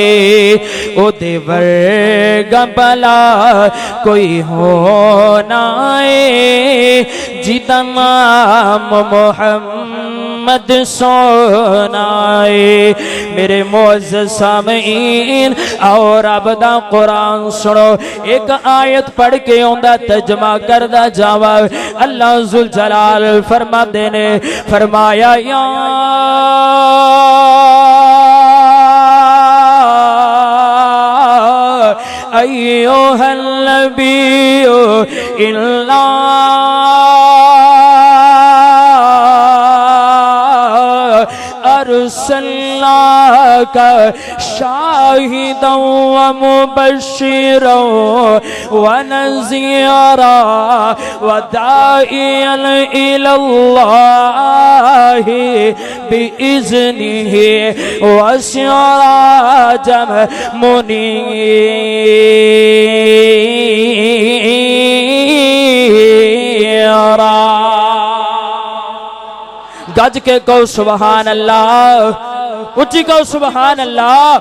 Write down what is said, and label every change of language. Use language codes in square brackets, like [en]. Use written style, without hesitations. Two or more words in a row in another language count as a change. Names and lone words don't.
[pa] اودے ورگا بھلا کوئی ہو نا ہے، جدا نام محمد سوہنا اے. میرے معزز سامعین اور رب دا قرآن سنو. اک آیت پڑھ کے اوہدا ترجمہ کردا جاواں. اللہ ذوالجلال فرماندے نے، فرمایا یا [ar] أيها النبي إنا أرسلناك شاهدا ومبشرا ونذيرا وداعيا إلى الله بإذنه وسراجا منيرا. [pa] گج کے کہو [ar] سبحان الله, [pa] اچی کہو [ar] سبحان الله.